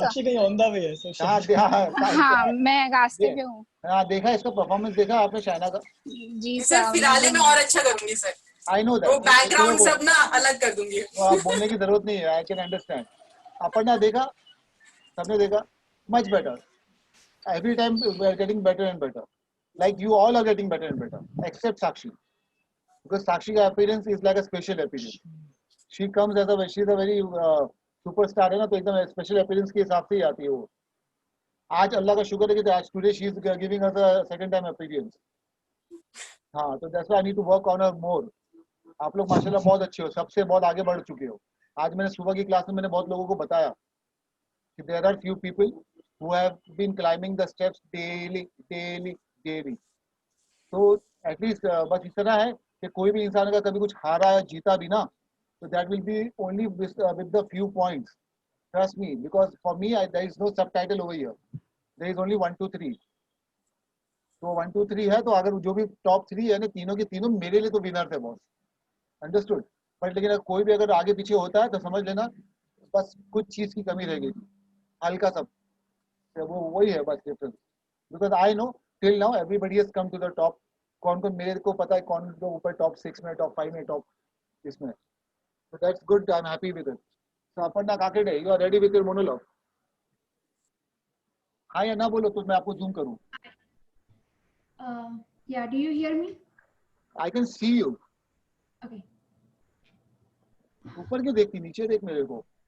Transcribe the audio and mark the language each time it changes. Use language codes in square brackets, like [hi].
[hi] साक्षी कहीं [en] on the way [hi] है sir. हाँ मैं रास्ते पे हूँ। हाँ देखा इसका परफॉर्मेंस देखा आपने शाइना का? जी सर सर। फिनाले में और अच्छा करूंगी सर। [en] I know [hi] वो [en] That. [hi] बैकग्राउंड सब ना अलग कर दूंगी। आप बोलने की जरूरत नहीं है, [en] I can understand. [hi] अपर्णा देखा? सबने देखा? [en] Much better. Every time we are getting better and better. Like you all are getting better and better, except Sakshi, because Sakshi's appearance is like a special appearance. She comes as a she's a very superstar [hi] है ना, तो एकदम [en] special appearance [hi] के हिसाब से ही आती है वो। आज अल्लाह का शुक्र है कि आज [en] today she is giving us a second time appearance. [hi] हाँ, तो [en] that's why I need to work on her more. [hi] आप लोग माशाल्लाह बहुत अच्छे हो, सबसे बहुत आगे बढ़ चुके हो। आज मैंने सुबह की क्लास में मैंने बहुत लोगों को बताया कि [en] there are few people who have been climbing the steps daily. So at least [hi] बस इतना है कि कोई भी इंसान अगर कभी कुछ हारा या जीता भी ना, तो [en] that will be only with the few points. Trust me, because for me there is no subtitle over here. There is only 1, 2, 3. [hi] तो 1, 2, 3 है, तो अगर जो भी टॉप 3 है ना, तीनों के तीनों मेरे लिए तो विनर थे बॉस। [en] Understood? [hi] बट लेकिन अगर कोई भी अगर आगे पीछे होता है तो समझ लेना बस कुछ चीज की कमी रह गई, हल्का सा, वो वही है बस difference. [en] Because I know till now everybody has come to the top. [hi] कौन कौन मेरे को पता है कौन लोग ऊपर टॉप 6 में, टॉप 5 में, टॉप इसमें। [en] So that's good. I'm happy with it. So Aparna Kakade, you are ready with your monologue? [hi] हाँ या ना बोलो तो मैं आपको जूम करूँ। [en] Yeah, do you hear me? I can see you. Okay. [hi] ऊपर क्यों देखती, नीचे देख मेरे को।